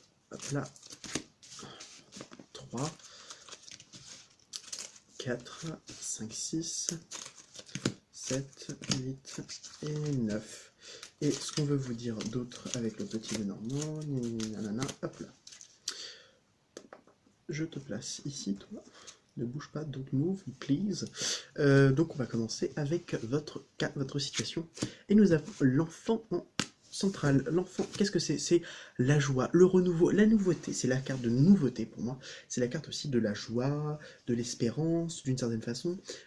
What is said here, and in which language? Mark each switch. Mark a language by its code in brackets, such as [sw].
[fr] Hop là. 3, 4, 5, 6, 7, 8 et 9. Et ce qu'on veut vous dire d'autre avec le petit Lenormand, nanana, hop là. Je te place ici, toi. Ne bouge pas, [en] don't move, please. [fr] Donc on va commencer avec votre situation. Et nous avons l'enfant en centrale. L'enfant, qu'est-ce que c'est? C'est la joie, le renouveau, la nouveauté. C'est la carte de nouveauté pour moi. C'est la carte aussi de la joie, de l'espérance, d'une certaine façon.